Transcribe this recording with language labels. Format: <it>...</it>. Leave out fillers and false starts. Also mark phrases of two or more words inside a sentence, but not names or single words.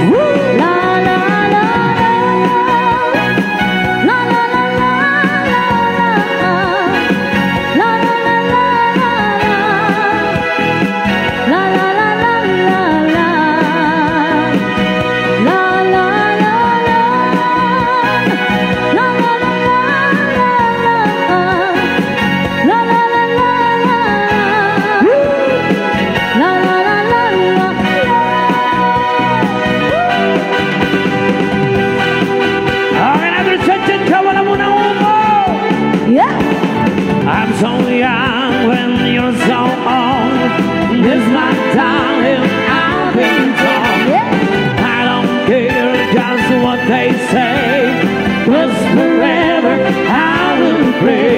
<en>La la la la, la la la la, la la la la, la la la la, la la la la, la la la la, la la la la, la la la la. Okay, another cha-cha-cha.</en> <tl>Wala muna umo.</tl> <en>Yeah. I'm so young when you're so old. This my time I've been told. I don't care just what they say. 'Cause forever I will pray.</en>